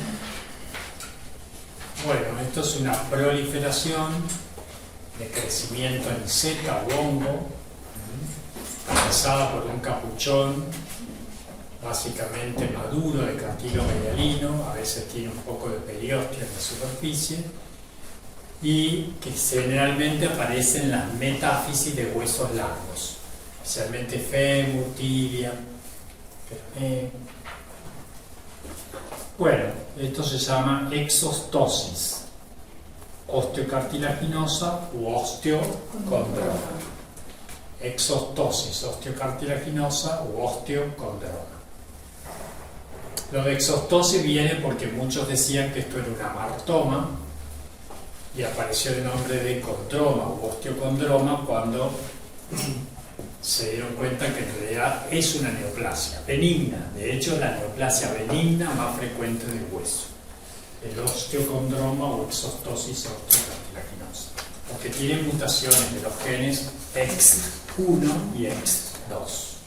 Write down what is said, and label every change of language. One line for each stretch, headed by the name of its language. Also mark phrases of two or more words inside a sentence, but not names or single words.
Spanish: Bueno, esto es una proliferación de crecimiento en seta o hongo, atravesada por un capuchón básicamente maduro de cartílago hialino, a veces tiene un poco de periósteo en la superficie, y que generalmente aparece en las metáfisis de huesos largos, especialmente fémur, tibia, peroné. Bueno, esto se llama exostosis osteocartilaginosa u osteocondroma. Exostosis osteocartilaginosa u osteocondroma. Lo de exostosis viene porque muchos decían que esto era un amartoma y apareció el nombre de condroma u osteocondroma cuando se dieron cuenta que en realidad es una neoplasia benigna. De hecho, la neoplasia benigna más frecuente del hueso, el osteocondroma o exostosis osteocartilaginosa, porque tiene mutaciones de los genes X1 y X2.